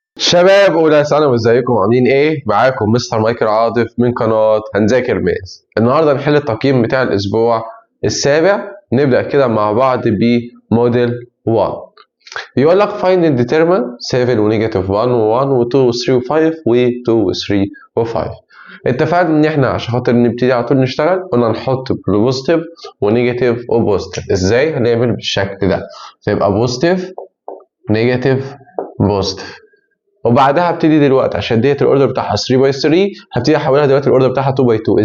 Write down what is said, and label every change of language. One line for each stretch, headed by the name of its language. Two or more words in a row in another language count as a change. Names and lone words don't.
Arabic: شباب اولى ثانوي، ازيكم عاملين ايه؟ معاكم مستر مايكل عاطف من قناه هنذاكر ماس. النهارده هنحل التقييم بتاع الاسبوع السابع. نبدا كده مع بعض بموديل 1. بيقول لك
English: find and determine
Arabic: 7 ونيجاتيف 1 و1 و2 و3 و5 و2 و3 و5. اتفقنا ان احنا عشان خاطر نبتدي على طول نشتغل قلنا نحط
English: positive and negative and positive.
Arabic: ازاي؟ هنعمل بالشكل ده، تبقى
English: positive negative positive,
Arabic: وبعدها ابتدي دلوقتي عشان
English: det the order
Arabic: بتاعها
English: 3 by 3
Arabic: هبتدي احولها دلوقتي
English: order of it 2 by 2.